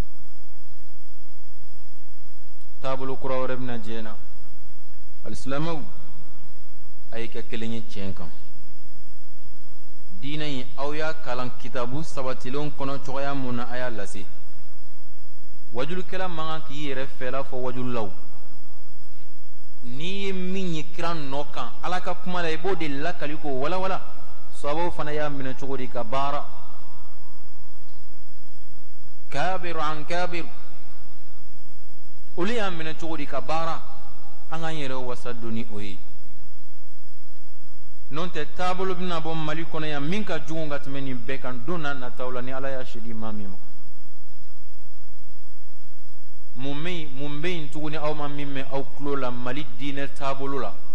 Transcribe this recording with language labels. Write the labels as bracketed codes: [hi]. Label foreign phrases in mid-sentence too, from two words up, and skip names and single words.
[bm] taabolo kura wɛrɛ bɛna diɲɛ na alisilamɛw a ye kɛ kelen ye tiɲɛ kan diinɛ in aw y'a kalan kitabu sabatilenw kɔnɔ cogoya mun na a y'a lase wajulikɛla man kan k'i yɛrɛ fɛla fɔ wajululaw n'i ye min ye kira nɔ kan ala ka kuma la i b'o de lakali k'o walawala sahabaw fana y'a minɛ cogo di ka baara kabiru an kabiru olu y'a minɛ cogo di ka baara an k'an yɛrɛ wasa don ni o ye n'o tɛ taabolo bɛna bɔ mali kɔnɔ yan min ka jugu ka tɛmɛ nin bɛɛ kan don na nataw la ni ala y'a sedi maa min ma mun bɛ yen tuguni aw ma min mɛn aw tulo la mali diinɛ taabolo la